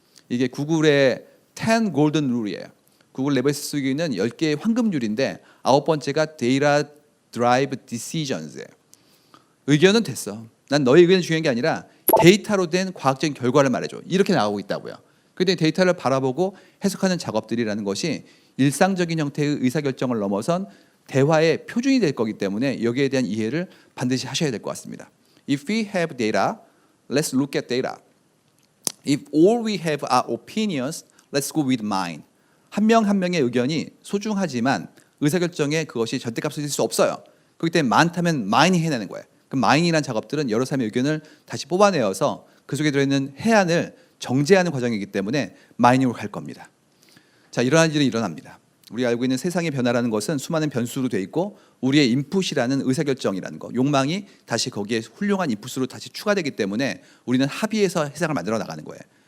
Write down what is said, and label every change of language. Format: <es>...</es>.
<ko>이게 구글의 10 골든 룰이에요. 구글 내부에서 쓰고 있는 10개의 황금률인데, 9번째가 데이터 드라이브 디시전스예요. 의견은 됐어. 난 너의 의견이 중요한 게 아니라 데이터로 된 과학적인 결과를 말해줘. 이렇게 나오고 있다고요. 그런데 데이터를 바라보고 해석하는 작업들이라는 것이 일상적인 형태의 의사결정을 넘어선 대화의 표준이 될 거기 때문에 여기에 대한 이해를 반드시 하셔야 될 것 같습니다.</ko> <en>If we have data, let's look at data. If all we have are opinions, let's go with mine.</en> <ko>한 명 한 명의 의견이 소중하지만 의사결정에 그것이 절대값을 줄 수 없어요. 그렇기 때문에 많다면 mine이 해내는 거예요. 그 mine이라는 작업들은 여러 사람의 의견을 다시 뽑아내어서 그 속에 들어있는 해안을 정제하는 과정이기 때문에 mine으로 갈 겁니다. 자, 이러한 일이 일어납니다. 우리가 알고 있는 세상의 변화라는 것은 수많은 변수로 돼 있고, 우리의 인풋이라는 의사결정이라는 거, 욕망이 다시 거기에 훌륭한 인풋으로 다시 추가되기 때문에 우리는 합의해서 세상을 만들어 나가는 거예요.</ko>